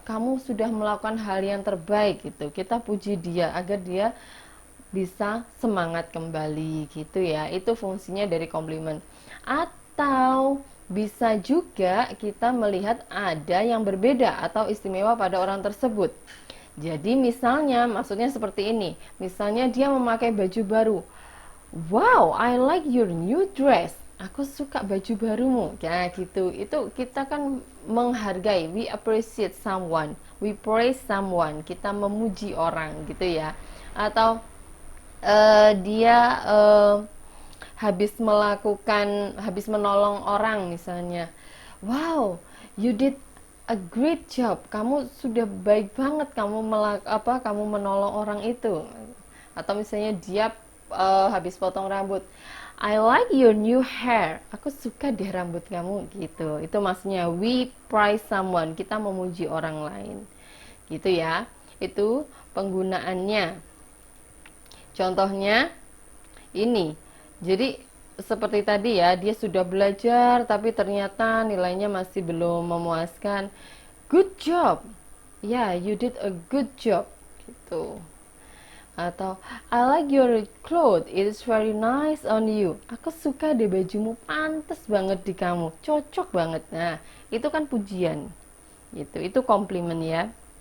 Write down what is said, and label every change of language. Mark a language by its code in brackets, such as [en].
[id] Kamu sudah melakukan hal yang terbaik gitu. Kita puji dia agar dia bisa semangat kembali gitu ya. Itu fungsinya dari komplimen. Atau bisa juga kita melihat ada yang berbeda atau istimewa pada orang tersebut. Jadi misalnya, maksudnya seperti ini. Misalnya dia memakai baju baru. [en] Wow, I like your new dress. [id] Aku suka baju barumu. Ya gitu. Itu kita kan menghargai. [en] We appreciate someone. We praise someone. [id] Kita memuji orang gitu ya. Atau dia habis menolong orang misalnya. [en] Wow, you did a great job. [id] Kamu sudah baik banget kamu menolong orang itu. Atau misalnya dia habis potong rambut. [en] I like your new hair. [id] Aku suka deh rambut kamu gitu. Itu maksudnya [en] we praise someone. [id] Kita memuji orang lain. Gitu ya. Itu penggunaannya. Contohnya ini. Jadi seperti tadi ya, dia sudah belajar tapi ternyata nilainya masih belum memuaskan. [en] Good job. Yeah, you did a good job gitu. Atau I like your clothes, it is very nice on you. [id] Aku suka deh bajumu, pantas banget di kamu, cocok banget. Nah, itu kan pujian. Gitu. Itu komplimen ya.